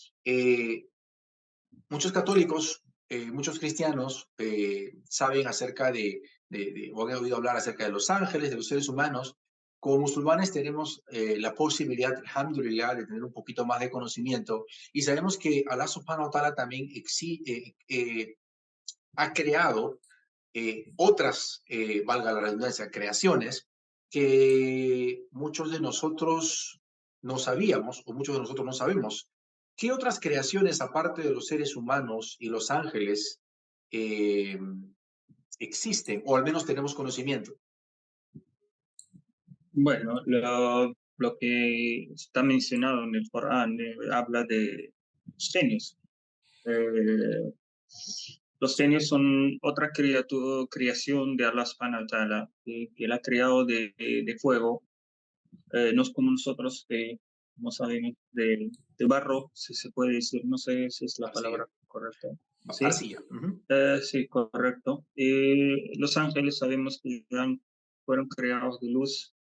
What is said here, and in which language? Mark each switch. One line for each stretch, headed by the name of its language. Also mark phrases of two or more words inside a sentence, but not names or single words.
Spanish: Muchos católicos, muchos cristianos saben acerca o han oído hablar acerca de los ángeles, de los seres humanos. Como musulmanes tenemos la posibilidad, alhamdulillah, de tener un poquito más de conocimiento, y sabemos que
Arabic: الله سبحانه وتعالى
Spanish: también ha creado otras, valga la redundancia, creaciones que muchos de nosotros no sabíamos, o muchos de nosotros no sabemos. ¿Qué otras creaciones, aparte de los seres humanos y los ángeles, existen, o al menos tenemos conocimiento? Bueno, lo que está mencionado en el Corán habla de genios. Los genios son otra creación de
Arabic: الله سبحانه وتعالى,
Spanish: que Él ha creado de fuego. No es como nosotros, como sabemos, de barro, si se puede decir, no sé si es la palabra correcta. Sí, arcilla. Sí, correcto. Los ángeles sabemos que fueron creados de luz.